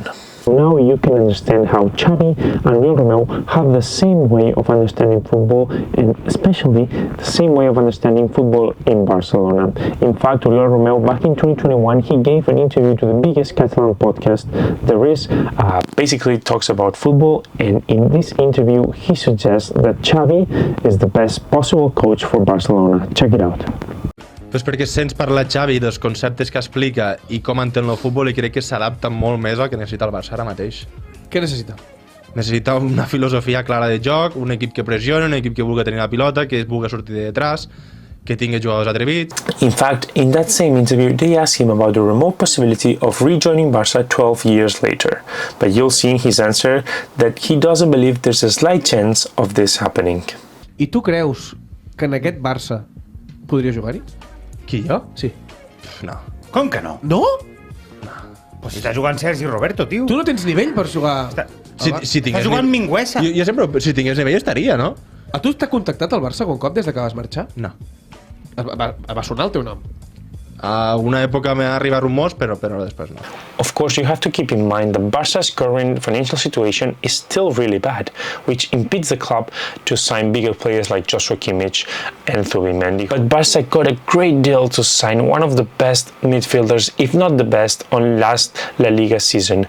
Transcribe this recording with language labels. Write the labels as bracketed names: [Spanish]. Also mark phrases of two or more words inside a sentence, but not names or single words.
[English] Now you can understand how Xavi and Oriol Romeu have the same way of understanding football, and especially the same way of understanding football in Barcelona. In fact, Oriol Romeu, back in 2021, he gave an interview to the biggest Catalan podcast there is, basically talks about football, and in this interview he suggests that Xavi is the best possible coach for Barcelona. Check it out. [Catalan] Pues perquè sents parlar Xavi dels conceptes que explica i com entén el futbol i crec que s'adapta molt més al que necessita el Barça ara mateix. Què necessita? Necessita una filosofia clara de joc, un equip que pressioni, un equip que vulgui tenir la pilota, que vulgui sortir de detrás, que tingui jugadors atrevits. [English] In fact, in that same interview, they asked him about the remote possibility of rejoining Barça 12 years later. But you'll see in his answer that he doesn't believe there's a slight chance of this happening. [Catalan] I tu creus que en aquest Barça podria jugar-hi? Qui, jo? Sí. No. Com que no? No? Pues si està jugant Sergi Roberto, tio. Tu no tens nivell per jugar... Si Està jugant Minguesa. Jo sempre, si tingués nivell estaria, no? A tu t'ha contactat el Barça algun cop des que vas marxar? No. Va sonar el teu nom. A una època m'ha arribat rumors, però després no. [English] Of course, you have to keep in mind that Barca's current financial situation is still really bad, which impedes the club to sign bigger players like Joshua Kimmich and Zubimendi. But Barca got a great deal to sign one of the best midfielders, if not the best, on last La Liga season.